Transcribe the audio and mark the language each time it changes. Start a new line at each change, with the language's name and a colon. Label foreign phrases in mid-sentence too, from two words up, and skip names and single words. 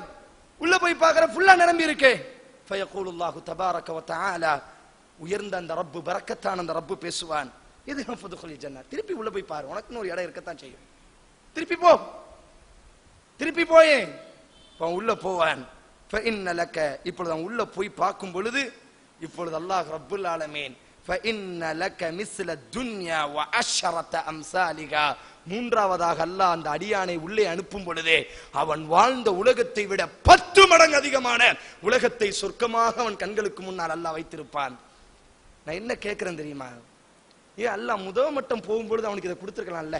Tamil: உள்ள போய் பார்க்கிற ஃபுல்லா நிரம்பி இருக்கே.
Arabic: فيقول الله تبارك وتعالى,
Tamil: உயர்ந்த அந்த ரப்பு, பரக்கத்தான அந்த ரப்பு பேசுவான்,
Arabic: اذهب فادخل الجنة,
Tamil: திருப்பி உள்ள போய் பாரு, உனக்குன்னு ஒரு இடம் இருக்கத்தான் செய்யும், திருப்பி போயே. அவன் உள்ள போவான்.
Arabic: فإن لك,
Tamil: இப்பொழுது அவன் உள்ள போய் பார்க்கும் பொழுது இப்பொழுது
Arabic: الله رب العالمين فإن لك مثل الدنيا وعشرة أمثالها.
Tamil: மூன்றாவதாக அல்லாஹ் அந்த அடியானை உள்ளே அனுப்பும் பொழுதே அவன் வாழ்ந்த உலகத்தை விட 10 மடங்கு அதிகமான உலகத்தை சொர்க்கமாக அவன் கண்களுக்கு முன்னால் அல்லாஹ் வைத்திருப்பான். நான் என்ன கேட்கிறேன் தெரியுமா? ஏன் அல்லாஹ் முதல் மட்டம் போகும்பொழுது அவனுக்கு இதை கொடுத்துருக்கலாம்ல?